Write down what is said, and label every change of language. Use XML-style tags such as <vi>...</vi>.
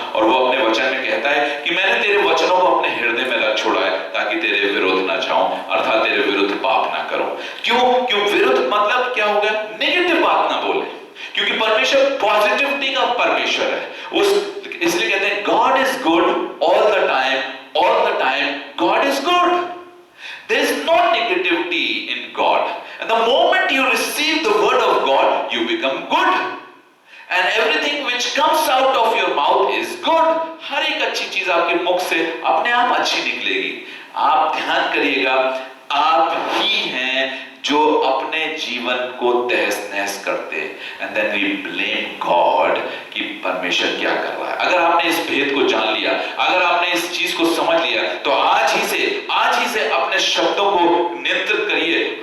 <hi>और वो अपने वचन में कहता है कि मैंने तेरे वचनों को अपने हृदय में रख छोड़ा है ताकि तेरे विरुद्ध ना जाऊं, अर्थात तेरे विरुद्ध पाप ना करूं। क्यों विरुद्ध मतलब क्या हो गया? नेगेटिव बात ना बोले, क्योंकि परमेश्वर पॉजिटिविटी का परमेश्वर है। इसलिए कहते हैं</hi> <en>God is good all the time, all the time God is good. There is no negativity in God, and the moment you receive the word of God you become good, and everything which comes out of your mouth is good.</en> <hi>हर एक अच्छी चीज आपके मुख से अपने आप अच्छी निकलेगी। आप ध्यान करिएगा, आप ही हैं जो अपने जीवन को तहस नहस करते हैं।</hi> <en>and then we blame God</en> <hi>कि परमेश्वर क्या कर रहा है। अगर आपने इस भेद को जान लिया, अगर आपने इस चीज को समझ लिया, तो आज ही से अपने शब्दों को नियंत्रित करिए।</hi>